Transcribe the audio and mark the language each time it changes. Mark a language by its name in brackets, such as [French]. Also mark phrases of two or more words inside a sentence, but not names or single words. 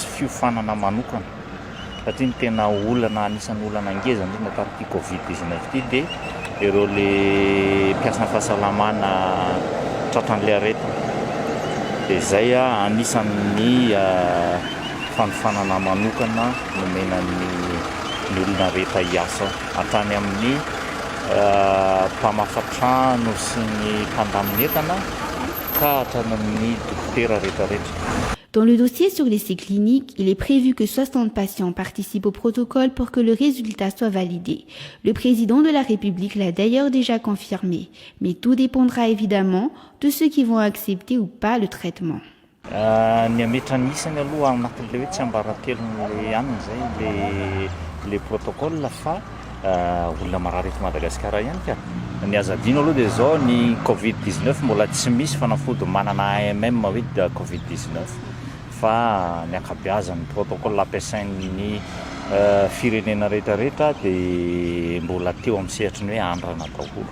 [Malagasy] fiofanana manokana satria ny tena olana anisan'ny olana ngeza indrindra tamin'ity Covid-19 ity dia ireo le mpiasana fahasalamana tratran'le aretina dia izay anisan'ny fanofanana manokana nomenan'ny olona rehetra hiasa hatrany amin'ny mpamafa-trano sy ny mpandamin'entana ka hatrany amin'ny dokotera rehetrarehetra. [French] Dans le dossier sur l'essai clinique, il est prévu que 60 patients participent au protocole pour que le résultat soit validé. Le président de la République l'a d'ailleurs déjà confirmé, mais tout dépendra évidemment de ceux qui vont accepter ou pas le traitement. [Malagasy] Ny ametrany isany aloha anatin'le hoe tsy ambaratelon'le anina zay le protocole fa olona marary eto Madagasikara ihany ka. Ny azadino aloha dia zao ny Covid-19 mbola tsy misy fanafody manana AMM hoe Covid-19 fa ny ankabeazan'ny protocole ampiasain'ny firenena rehetrarehetra dia mbola teo amin'ny sehatry ny hoe andrana daholo.